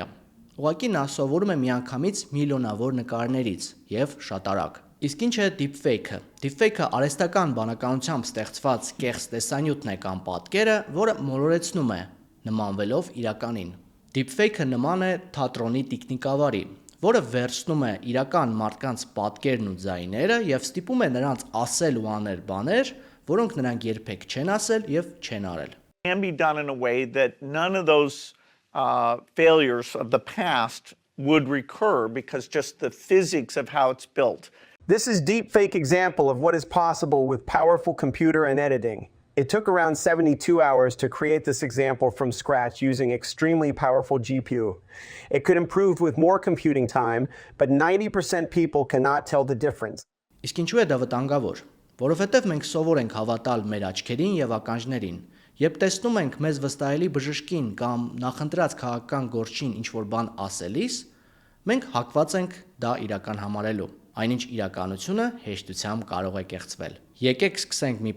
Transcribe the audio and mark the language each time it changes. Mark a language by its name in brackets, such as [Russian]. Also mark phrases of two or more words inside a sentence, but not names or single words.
[Armenian] Ուղղակի նա սովորում է միանգամից միլիոնավոր նկարներից եւ շատ արագ։ Իսկ ինչ է deepfake-ը։ Deepfake-ը արհեստական բանականությամբ ստեղծված կեղծ տեսանյութն է կամ պատկերը, որը մոլորեցնում է, նմանվելով իրականին։ Deepfake-ը նման է թատրոնի տիկնիկավարի, որը վերցնում է իրական մարդկանց պատկերն ու ձայները եւ ստիպում է նրանց ասել ու անել բաներ, որոնք նրանք երբեք չեն ասել եւ չեն արել։ [English] Can be done in a way that none of those failures of the past would recur because just the physics of how it's built. This is deepfake example of what is possible with powerful computer and editing. It took around 72 hours to create this example from scratch using extremely powerful GPU. It could improve with more computing time, but 90% people cannot tell the difference. [Armenian] Իսկ ինչու է դա վտանգավոր։ Որովհետև մենք սովոր ենք հավատալ մեր աչքերին եւ ականջներին։ Երբ տեսնում ենք մեզ վստահելի բժշկին կամ նախընտրած քաղաքական գործչին ինչ-որ բան ասելիս, մենք հակված ենք դա իրական համարելու։ Այնինչ իրականությունը հեշտությամբ կարող է կեղծվել։ Եկեք սկսենք մի